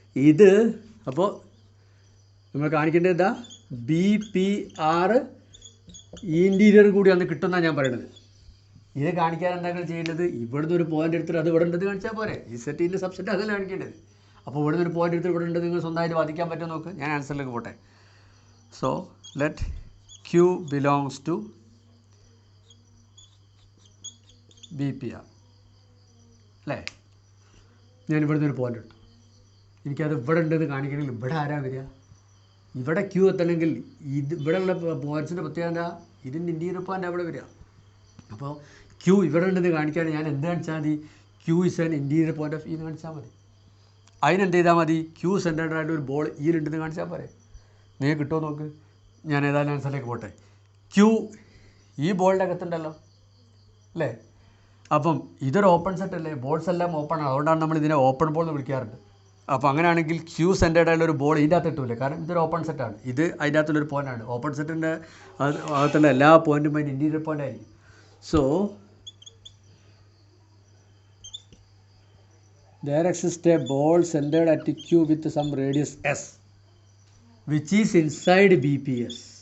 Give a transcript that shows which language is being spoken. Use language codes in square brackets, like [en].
[ml] ഇത് അപ്പോൾ നമ്മൾ കാണിക്കേണ്ടത് എന്താ? BPR ഇൻറ്റീരിയർ കൂടി അന്ന് കിട്ടുമെന്നാണ് ഞാൻ പറയുന്നത്. ഇത് കാണിക്കാൻ എന്താ ചെയ്യേണ്ടത്? ഇവിടുന്ന് ഒരു പോയിൻ്റ് എടുത്തിട്ട് അത് ഇവിടെ ഉണ്ടെന്ന് കാണിച്ചാൽ പോരെ. ഈ സെറ്റിൻ്റെ സബ്സെറ്റ് അതല്ല കാണിക്കേണ്ടത്. അപ്പോൾ ഇവിടുന്ന് ഒരു പോയിൻ്റ് എടുത്ത് ഇവിടെ ഉണ്ട് നിങ്ങൾ സ്വന്തമായിട്ട് വാദിക്കാൻ പറ്റുമോ നോക്ക്. ഞാൻ ആൻസറിലേക്ക് പോട്ടെ. [en] so let Q belongs to BPR [ml] അല്ലേ? ഞാൻ ഇവിടുന്ന് ഒരു പോയിൻ്റ് എടുത്തു. എനിക്കത് ഇവിടെ ഉണ്ടെന്ന് കാണിക്കണമെങ്കിൽ ഇവിടെ ആരാ വരിക? ഇവിടെ ക്യൂ എത്തണമെങ്കിൽ ഇവിടെയുള്ള പോയിൻറ്റ്സിൻ്റെ പ്രത്യേകത ഇതിൻ്റെ ഇൻറ്റീരിയർ പോയിൻ്റ് അവിടെ വരിക. അപ്പോൾ ക്യൂ ഇവിടെ ഉണ്ടെന്ന് കാണിക്കാൻ ഞാൻ എന്ത് കാണിച്ചാൽ മതി? [en] Q is an interior point of [ml] എന്ന് കാണിച്ചാൽ മതി. അതിനെന്ത് ചെയ്താൽ മതി? ക്യൂ സെൻറ്റേർഡ് ആയിട്ട് ഒരു ബോൾ ഈലുണ്ടെന്ന് കാണിച്ചാൽ പോരെ. നിങ്ങൾക്ക് കിട്ടുമോ നോക്ക്. ഞാൻ ഏതായാലും ആൻസറിലേക്ക് പോട്ടെ. ക്യൂ ഈ ബോളിൻ്റെ അകത്തുണ്ടല്ലോ അല്ലേ? അപ്പം ഇതൊരു ഓപ്പൺ സെറ്റ് അല്ലേ? ബോൾസ് എല്ലാം ഓപ്പൺ ആണ്. അതുകൊണ്ടാണ് നമ്മൾ ഇതിനെ ഓപ്പൺ ബോൾ എന്ന് വിളിക്കാറുണ്ട്. അപ്പോൾ അങ്ങനെയാണെങ്കിൽ ക്യൂ സെൻറ്റേർഡ് ആയിട്ടുള്ള ഒരു ബോൾ ഇതിൻ്റെ അകത്ത് ഇട്ടില്ല. കാരണം ഇതൊരു ഓപ്പൺ സെറ്റാണ്. ഇത് അതിൻ്റെ അകത്തുള്ളൊരു പോയിൻ്റാണ്. ഓപ്പൺ സെറ്റിൻ്റെ അകത്തുള്ള എല്ലാ പോയിൻറ്റും അതിൻ്റെ ഇൻറ്റീരിയർ പോയിൻ്റ് ആയിരിക്കും. [en] So there exists a ball centered at Q with some radius S which is inside BPR.